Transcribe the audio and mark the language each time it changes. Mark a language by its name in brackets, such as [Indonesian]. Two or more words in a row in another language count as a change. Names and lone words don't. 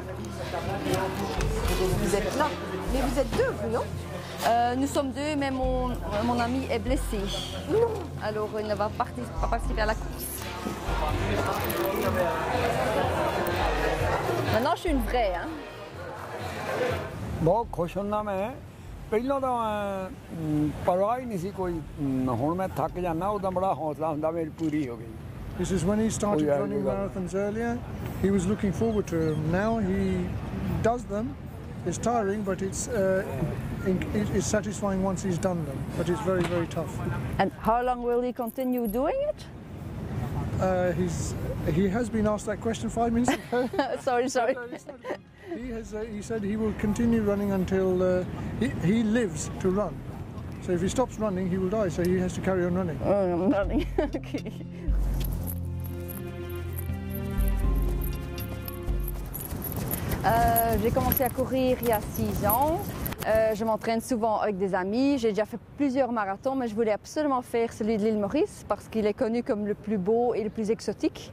[French] Vous êtes là. Mais vous êtes deux, vous, non? Nous sommes deux, mais mon ami est blessé. Non. Alors il ne va pas participer à la course. Maintenant, je suis une vraie. Hein. [Hindi] बहुत खुश होना मैं [Punjabi] ਪਹਿਲਾਂ ਤਾਂ ਪਰਵਾਹ ਹੀ ਨਹੀਂ ਸੀ ਕੋਈ ਹੁਣ ਮੈਂ ਥੱਕ ਜਾਣਾ ਉਦੋਂ ਬੜਾ ਹੌਸਲਾ ਹੁੰਦਾ ਮੇਰੀ ਪੂਰੀ ਹੋ ਗਈ [English] This is when he started running marathons earlier. He was looking forward to them. Now he does them. It's tiring, but it's satisfying once he's done them. But it's very, very tough. And how long will he continue doing it? He has been asked that question 5 minutes ago. Sorry. He said he will continue running until he lives to run. So if he stops running, he will die. So he has to carry on running. Oh, I'm running. Okay. [French] J'ai commencé à courir il y a 6 ans. Je m'entraîne souvent avec des amis. J'ai déjà fait plusieurs marathons, mais je voulais absolument faire celui de l'île Maurice parce qu'il est connu comme le plus beau et le plus exotique.